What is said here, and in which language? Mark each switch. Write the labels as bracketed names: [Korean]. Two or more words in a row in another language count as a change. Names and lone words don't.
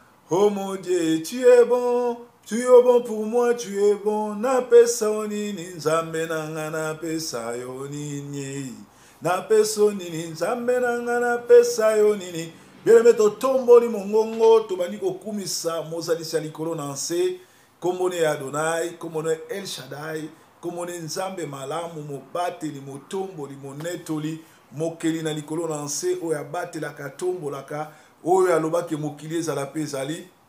[French] Oh mon Dieu, tu es bon, tu es bon pour moi, tu es bon. [Lingala] Napesa yo nini, Nzambe na nga, napesa yo nini? Napesa yo nini, Nzambe na nga, napesa yo nini? Bien-aimé, totomboli mongongo, tobandi kokumisa mozalisi ya likolo na nse. Kombo ne ya Adonai, kombo ne El Shaddai, kombo ne Nzambe malamu, mobateli, motomboli, monetoli, mokeli na likolo na nse, oyo abatelaka, atombolaka, Oyo alobaki mokili ezala pe ezali.